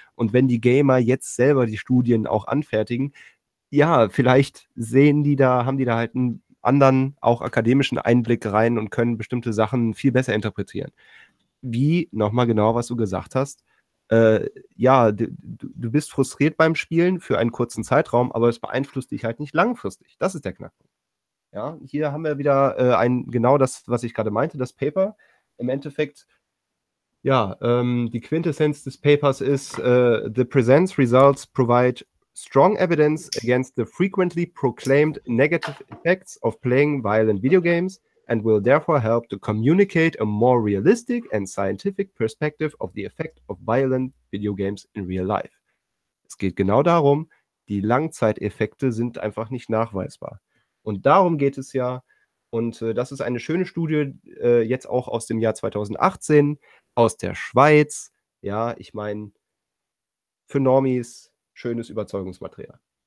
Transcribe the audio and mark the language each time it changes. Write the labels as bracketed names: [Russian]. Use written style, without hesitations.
[German] Und wenn die Gamer jetzt selber die Studien auch anfertigen, ja, vielleicht sehen die da, haben die da halt einen anderen, auch akademischen Einblick rein und können bestimmte Sachen viel besser interpretieren. Wie, nochmal genau, was du gesagt hast, du bist frustriert beim Spielen für einen kurzen Zeitraum, aber es beeinflusst dich halt nicht langfristig. Das ist der Knackpunkt. Ja, hier haben wir wieder genau das, was ich gerade meinte, das Paper. Im Endeffekt, ja, die Quintessenz des Papers ist, [English] the present results provide strong evidence against the frequently proclaimed negative effects of playing violent video games and will therefore help to communicate a more realistic and scientific perspective of the effect of violent video games in real life. [German] Es geht genau darum, die Langzeiteffekte sind einfach nicht nachweisbar. Und darum geht es ja, und das ist eine schöne Studie, jetzt auch aus dem Jahr 2018, aus der Schweiz. Ja, ich meine, für Normies schönes Überzeugungsmaterial.